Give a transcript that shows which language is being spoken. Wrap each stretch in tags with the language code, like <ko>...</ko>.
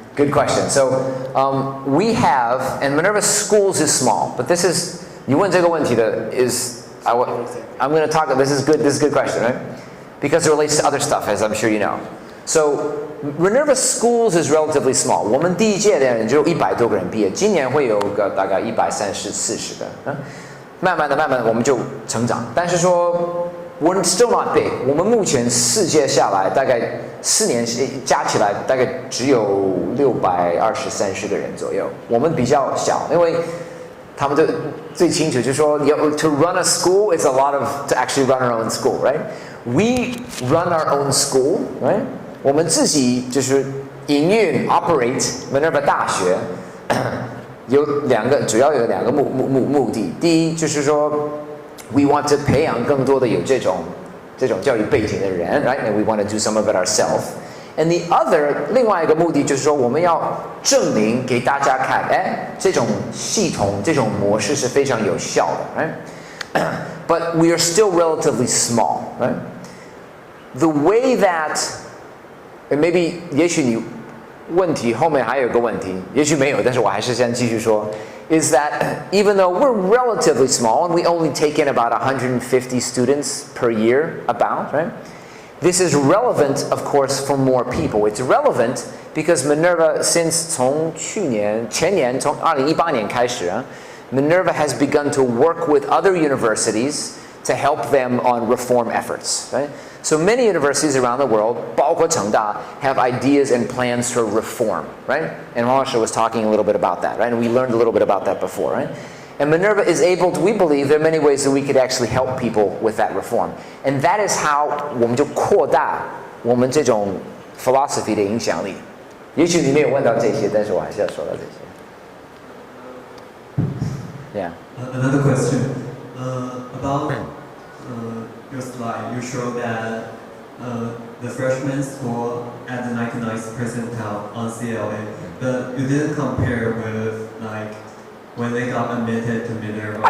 <en>Good question. So we have, and Minerva schools is small, but this is,</en> <zh>你问这个问题的</zh> <en>is, I'm going to talk, this is good question, right? Because it relates to other stuff, as I'm sure you know. So Minerva schools is relatively small.</en> <zh>我们第一届的人只有100多个人毕业，今年会有个大概130、40个，慢慢的我们就成长。但是说</zh> <en>we're still not big.</en> <zh>我们目前4届下来，大概4年加起来大概只有620-30个人左右。我们比较小，因为他们最清楚就是说，</zh> <en>to run a school is a lot of to actually run our own school, right? We run our own school, right?</en> <zh>我们自己就是营运</zh> <en>operate</en> <zh>Minerva 大学，主要有2个目的。第一就是说</zh> <en>we want to</en> <zh>培养更多的有这种教育背景的人 ，</zh> <en>right? And we want to do some of it ourselves. And the other</en> <zh>另外一个目的就是说，我们要证明给大家看，这种系统这种模式是非常有效的 ，</zh> <en>right? But we are still relatively small, right? The way that maybe</en> <zh>也许你问题后面还有个问题，也许没有，但是我还是先继续说。</zh> <en>Is that even though we're relatively small and we only take in about 150 students per year, right? This is relevant, of course, for more people. It's relevant because Minerva, since</en> <zh>从前年从2018年开始</zh> <en>Minerva has begun to work with other universities to help them on reform efforts, right? So many universities around the world,</en> <zh>包括成大,</zh> <en>have ideas and plans for reform, right? And Marsha was talking a little bit about that, right? And we learned a little bit about that before, right? And Minerva is able to, we believe, there are many ways that we could actually help people with that reform. And that is how</en> <zh>我们就扩大我们这种</zh> <en>philosophy</en> <zh>的影响力。也许你没有问到这些，但是我还是要说到这些。</zh> <en>Yeah. Another question about your slide, you show that the freshmen score at the 99th percentile on CLA, but you didn't compare with like when they got admitted to Minerva.</en>